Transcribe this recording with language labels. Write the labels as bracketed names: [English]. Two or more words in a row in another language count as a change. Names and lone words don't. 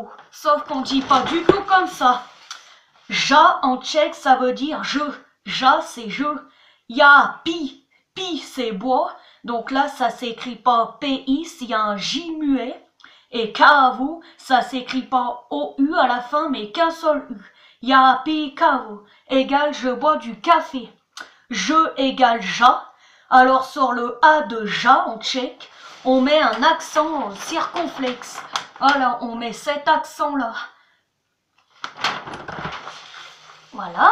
[French] Sauf qu'on dit pas du tout comme ça. Ja en tchèque, ça veut dire je. Ja, c'est je. Yapi. Pi, c'est bois. Donc là, ça s'écrit pas P-I, s'il y a un J muet. Et kavu, ça s'écrit pas O-U à la fin, mais qu'un seul U. [Czech] Yapi kavu [French] égale je bois du café. Je égale ja. Alors sur le A de ja en tchèque, on met un accent circonflexe. Voilà, on met cet accent-là. Voilà.